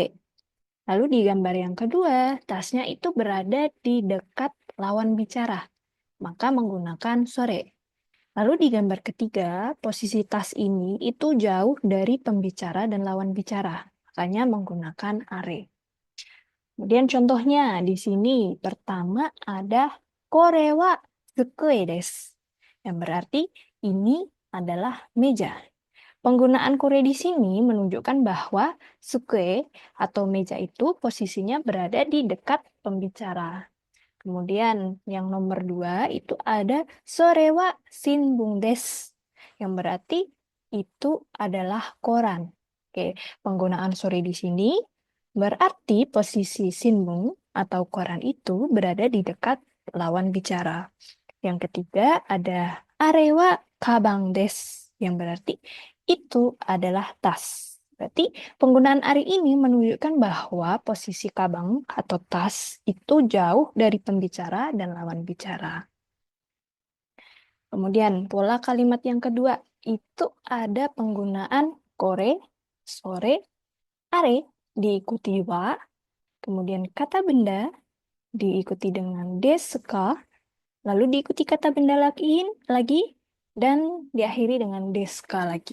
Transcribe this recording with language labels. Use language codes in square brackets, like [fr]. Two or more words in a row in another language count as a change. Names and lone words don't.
[id] Lalu di gambar yang kedua, tasnya itu berada di dekat lawan bicara, maka menggunakan sore. Lalu di gambar ketiga, posisi tas ini itu jauh dari pembicara dan lawan bicara, makanya menggunakan are. Kemudian contohnya di sini pertama ada [ja] これは机です, [id] yang berarti ini adalah meja. Penggunaan kore di sini menunjukkan bahwa tsukue atau meja itu posisinya berada di dekat pembicara. Kemudian yang nomor dua itu ada [ja] それは新聞です, [id] yang berarti itu adalah koran. Oke, penggunaan sore di sini berarti posisi shinbun atau koran itu berada di dekat lawan bicara. Yang ketiga ada [ja] あれは鞄です, [id] yang berarti itu adalah tas. Berarti penggunaan ari ini menunjukkan bahwa posisi kabang atau tas itu jauh dari pembicara dan lawan bicara. Kemudian pola kalimat yang kedua itu ada penggunaan kore, sore, are diikuti wa, kemudian kata benda diikuti dengan desuka, lalu diikuti kata benda lagi dan diakhiri dengan deska lagi.